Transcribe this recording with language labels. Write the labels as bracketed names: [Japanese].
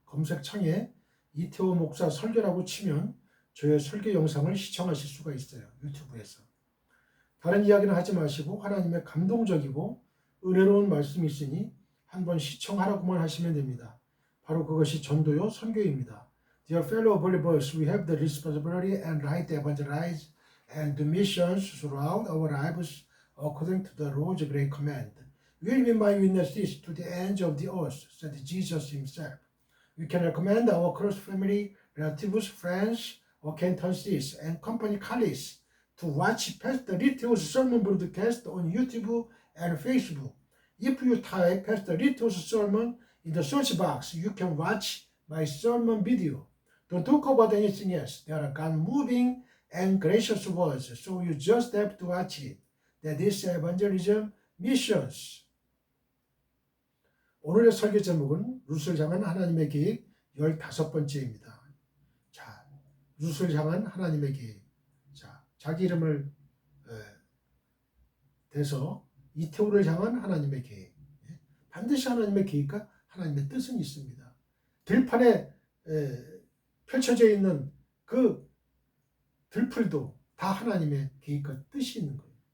[Korean] 검색창에 이태호 목사 설교라고 치면 저의 설교 영상을 시청하실 수가 있어요. 유튜브에서. 다른 이야기는 하지 마시고 하나님의 감동적이고 은혜로운 말씀이 있으니 한번 시청하라고만 하시면 됩니다. 바로 그것이 전도요 선교입니다. [English] Dear fellow believers, we have the responsibility and right to evangelize and do missions throughout our lives according to the Lord's great command. You will be my witnesses to the ends of the earth, said Jesus himself. We can recommend our close family, relatives, friends, acquaintances, and company colleagues to watch Pastor Litto's sermon broadcast on YouTube and Facebook. If you type Pastor Litto's sermon in the search box, you can watch my sermon video. Don't talk about anything else. They are God-moving and gracious words, so you just have to watch it. That is evangelism missions. [Korean] 오늘의 설교 제목은 룻을 향한 하나님의 계획 15번째입니다. 자, 룻을 향한 하나님의 계획. 자, 자기 이름을 대서 이태호를 향한 하나님의 계획. 반드시 하나님의 계획과 하나님의 뜻은 있습니다. 들판에 펼쳐져 있는 그 들풀도 다 하나님의 계획과 뜻이 있는 거예요.